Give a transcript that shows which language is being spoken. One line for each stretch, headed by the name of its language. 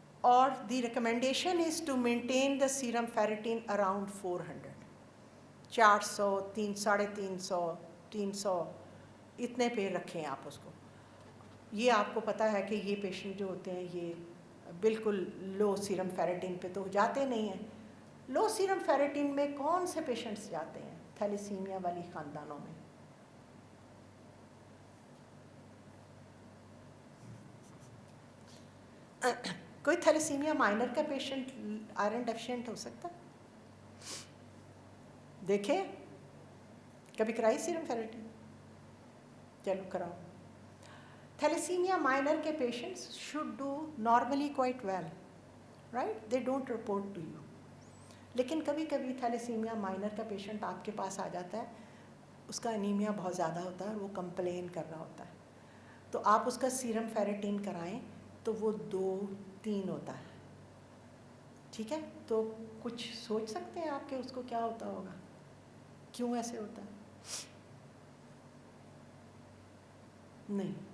Urdu: اور
English: the recommendation is to maintain the serum ferritin around 400, 400, 350, 300
Urdu: اتنے پہ رکھیں آپ اس کو. یہ آپ کو پتہ ہے کہ یہ پیشنٹ جو ہوتے ہیں یہ بالکل لو سیرم فیریٹین پہ تو جاتے نہیں ہیں. لو سیرم فیریٹین میں کون سے پیشنٹس جاتے ہیں تھیلیسیمیا والی خاندانوں میں؟ کوئی تھیلیسیمیا مائنر کا پیشنٹ آئرن ڈیفیشینٹ ہو سکتا؟ دیکھیں کبھی کرائی سیرم فیریٹین؟ چلو کراؤ.
English: Thalassemia minor کے patients should do normally quite well, right? They don't report to you.
Urdu: لیکن کبھی کبھی تھیلیسیمیا مائنر کا پیشنٹ آپ کے پاس آ جاتا ہے, اس کا انیمیا بہت زیادہ ہوتا ہے اور وہ کمپلین کر رہا ہوتا ہے, تو آپ اس کا سیرم فیریٹین کرائیں تو وہ 2-3 ہوتا ہے, ٹھیک ہے؟ تو کچھ سوچ سکتے ہیں آپ کہ اس کو کیا ہوتا ہوگا, کیوں ایسے ہوتا ہے؟ نہیں.